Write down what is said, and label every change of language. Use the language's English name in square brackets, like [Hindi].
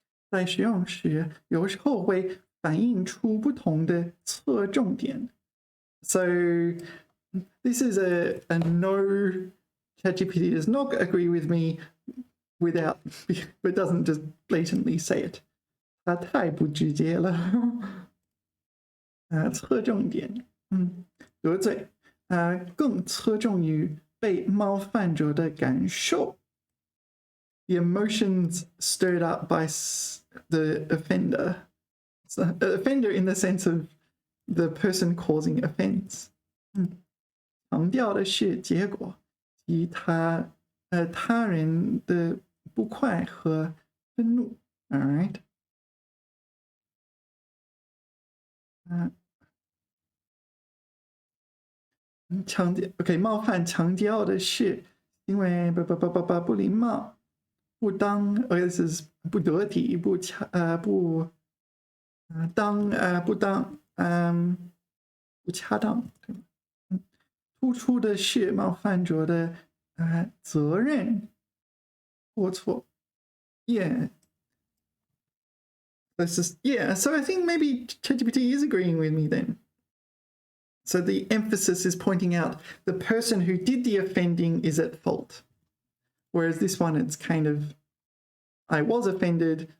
[Chinese] 在使用时，有时候会反映出不同的侧重点。 [English] So this is a no. ChatGPT does not agree with me but doesn't just blatantly say it. [Chinese] 它太不直接了。侧重点，得罪，更侧重于被冒犯者的感受。 [English] The emotions stirred up by the offender. Offender in the sense of the person causing offense. [Chinese] 强调的是结果及他人的不快和愤怒。 [English] All right. [Chinese] OK， 冒犯强调的是因为不礼貌、不当， [English] this is [Chinese] 不得体、不恰当，对吗？突出的是冒犯者的责任过错。 [English] Yeah. So I think maybe ChatGPT is agreeing with me then. So the emphasis is pointing out the person who did the offending is at fault. Whereas this one, it's kind of, I was offended.